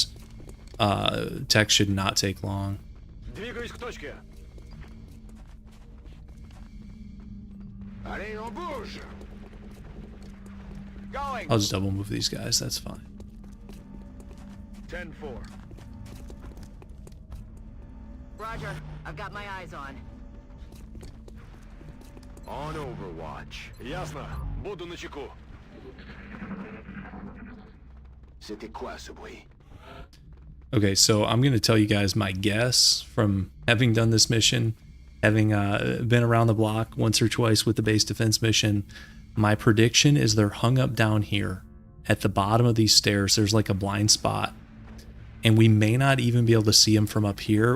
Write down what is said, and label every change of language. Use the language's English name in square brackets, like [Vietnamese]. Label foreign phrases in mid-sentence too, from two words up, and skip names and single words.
[English] Tech should not take long. I'll just double move these guys. That's fine. 10-4. Roger, I've got my eyes on. On Overwatch. Ясно. [Russian] Буду начеку. [French] C'était quoi ce bruit? [English] Okay, so I'm going to tell you guys my guess from having done this mission, having been around the block once or twice with the base defense mission. My prediction is they're hung up down here at the bottom of these stairs. There's like a blind spot. And we may not even be able to see them from up here.